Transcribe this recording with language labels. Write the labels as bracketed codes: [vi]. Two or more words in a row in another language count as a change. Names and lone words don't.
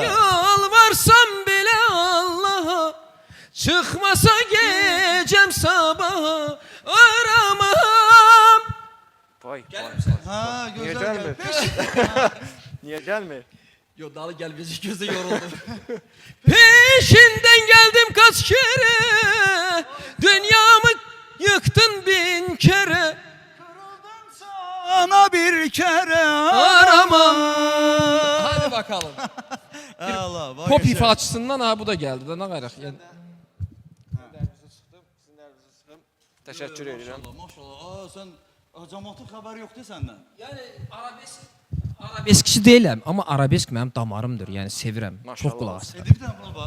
[az] yalvarsam belə Allaha. Çıxmasa gecəm sabaha, aramam. Vay, vay. Ha, Niyə gözəl gəlmir? gəl. Niyə gəlmir? Yo, dalı gəlməyəcək, gözə yoruldum. [tr] Peşinden geldim kaç kere, dünyamı yıktın bin kere. Sana bir kere Aramam. Hadi bakalım. Allah, bak Pop yaşa. ifaçısından ha bu da geldi de ne gayrı. Yani, [az] Təşəkkür edirəm. Maşallah, sən cəmaatın xəbəri yoxdur səndən. [tr] yani arabeskçi değilim ama arabesk benim damarımdır. [az] Yani sevirəm. Maşallah. [tr] Çok kulak asırım. [az] Bir dənə buna bax.